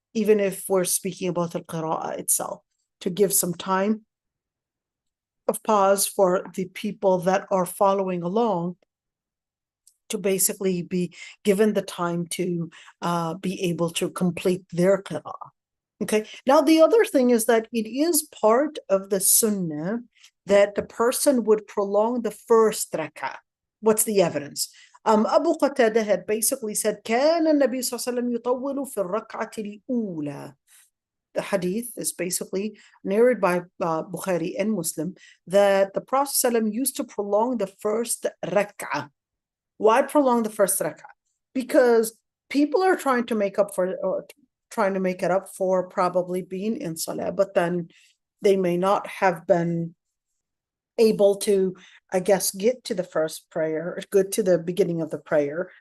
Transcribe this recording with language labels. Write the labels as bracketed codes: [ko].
[en] Even if we're speaking about the qira'ah itself, to give some time of pause for the people that are following along to basically be given the time to be able to complete their qira'ah. Okay. Now, the other thing is that it is part of the sunnah that the person would prolong the first rak'ah. What's the evidence? Abu Qatada had basically said, [ar] كان النبي صلى الله عليه وسلم يطول في الركعة الأولى. [en] The hadith is basically narrated by Bukhari and Muslim that the Prophet ﷺ used to prolong the first rak'ah. Why prolong the first rak'ah? Because people are trying to make it up for probably being in salah, but then they may not have been able to, I guess, get to the first prayer, get to the beginning of the prayer.